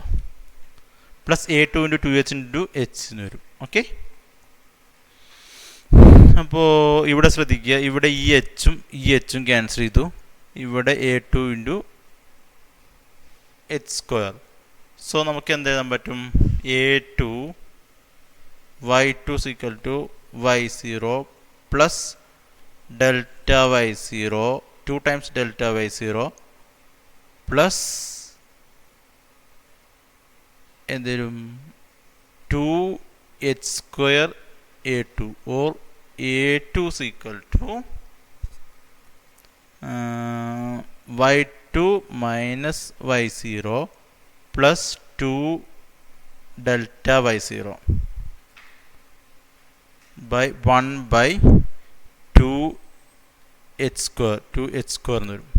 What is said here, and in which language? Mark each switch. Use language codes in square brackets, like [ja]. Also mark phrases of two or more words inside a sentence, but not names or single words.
[en] plus a2 into 2h into h [ml] എന്ന് വരും. ഓക്കെ അപ്പോൾ ഇവിടെ ശ്രദ്ധിക്കുക, ഇവിടെ ഈ എച്ചും ക്യാൻസൽ ചെയ്തു. [en] ഇവിടെ a2 into h square. [ml] സോ നമുക്ക് എന്ത് എഴുതാൻ പറ്റും? [en] a2 y2 equal to y0 plus delta y0 2 times delta y0 plus എന്തേലും 2h square a2 or a2 equal to y2 minus y0 plus 2 delta y0 by 1 by 2h square [ml] എന്ന് വരും.